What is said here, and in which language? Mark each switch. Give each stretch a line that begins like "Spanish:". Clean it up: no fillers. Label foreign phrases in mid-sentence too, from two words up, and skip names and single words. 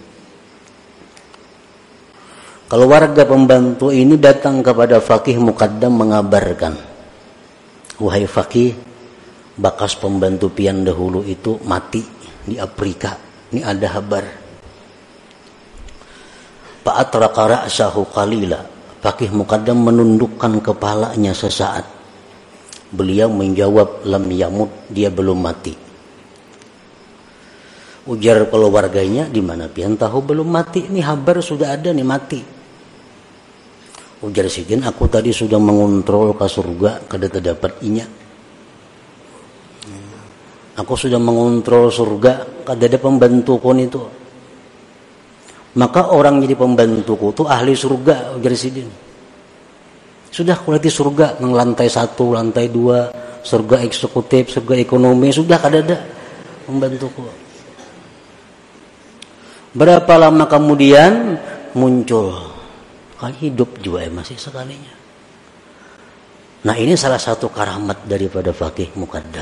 Indonesian: Keluarga pembantu ini datang kepada Faqih Muqaddam mengabarkan, wahai Faqih, bakas pembantu pian dahulu itu mati di Afrika. Ini ada kabar.
Arabic: فأطرق رأسه قليلا.
Indonesian: Faqih Muqaddam menundukkan kepalanya sesaat. Beliau menjawab,
Arabic: لم يمت,
Indonesian: dia belum mati. Ujar keluarganya, di mana pian tahu belum mati? Ini kabar sudah ada nih mati. Ujar Sidin, aku tadi sudah mengontrol ke surga, kada terdapat inya. Aku sudah mengontrol surga, kada ada pembantuku itu. Maka orang jadi pembantuku itu ahli surga, ujar Sidin. Sudah kuliti surga, ng lantai 1, lantai 2, surga eksekutif, surga ekonomi, sudah kada ada pembantuku. Berapa lama kemudian muncul, kan hidup juga masih sekalinya. Nah ini salah satu karamat daripada Faqih Muqaddam.